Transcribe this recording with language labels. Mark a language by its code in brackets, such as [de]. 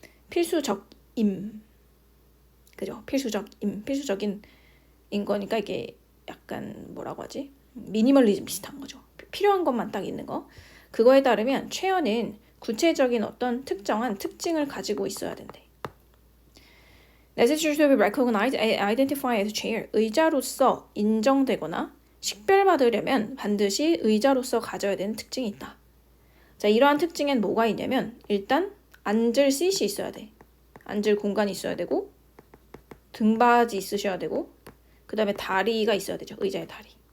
[ko] 필수적임. 그죠? 필수적인 거니까 이게 약간 뭐라고 하지? 미니멀리즘 비슷한 거죠. 필요한 것만 딱 있는 거. 그거에 따르면 최연은 구체적인 어떤 특정한 특징을 가지고 있어야 된대. [en] Necessary to be recognized and identified as chair. [ko] 의자로서 인정되거나 식별받으려면 반드시 의자로서 가져야 되는 특징이 있다. 자, 이러한 특징엔 뭐가 있냐면 일단 앉을 씰이 있어야 돼. 앉을 공간이 있어야 되고 등받이 있으셔야 되고 그 다음에 다리가 있어야 되죠. 의자의 다리.